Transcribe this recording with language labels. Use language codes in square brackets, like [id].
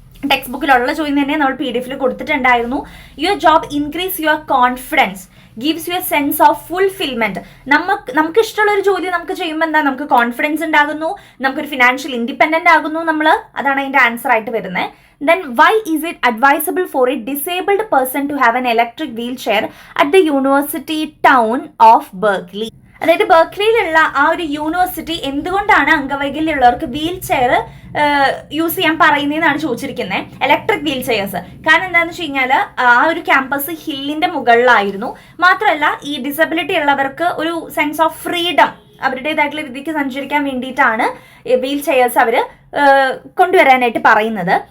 [ml] Text ബുക്കിലുള്ള ചോദ്യം തന്നെ നമ്മൾ PDF കൊടുത്തിട്ടുണ്ടായിരുന്നു. [en] Your job increase your confidence, gives you a sense of fulfilment. [ml] നമുക്ക് ഇഷ്ടമുള്ള ഒരു ജോലി നമുക്ക് ചെയ്യുമ്പോൾ എന്താ, നമുക്ക് കോൺഫിഡൻസ് ഉണ്ടാകുന്നു, നമുക്കൊരു ഫിനാൻഷ്യൽ ഇൻഡിപെൻഡന്റ് ആകുന്നു നമ്മൾ. അതാണ് അതിന്റെ ആൻസർ ആയിട്ട് വരുന്നത്. [en] Then why is it advisable for a disabled person to have an electric wheelchair at the University town of Berkeley? [ml] അതായത് ബെർക്ലിയിലുള്ള ആ ഒരു യൂണിവേഴ്സിറ്റി എന്തുകൊണ്ടാണ് അംഗവൈകല്യമുള്ളവർക്ക് വീൽ ചെയർ യൂസ് ചെയ്യാൻ പറയുന്നതെന്നാണ് ചോദിച്ചിരിക്കുന്നത്. Electric wheel chairs. കാരണം എന്താണെന്ന് വെച്ച് കഴിഞ്ഞാൽ ആ ഒരു ക്യാമ്പസ് ഹില്ലിന്റെ മുകളിലായിരുന്നു. മാത്രമല്ല ഈ ഡിസബിലിറ്റി ഉള്ളവർക്ക് ഒരു സെൻസ് ഓഫ് ഫ്രീഡം, അവരുടേതായിട്ടുള്ള രീതിക്ക് സഞ്ചരിക്കാൻ വേണ്ടിയിട്ടാണ് വീൽ ചെയർസ് അവർ കൊണ്ടുവരാനായിട്ട് പറയുന്നത്.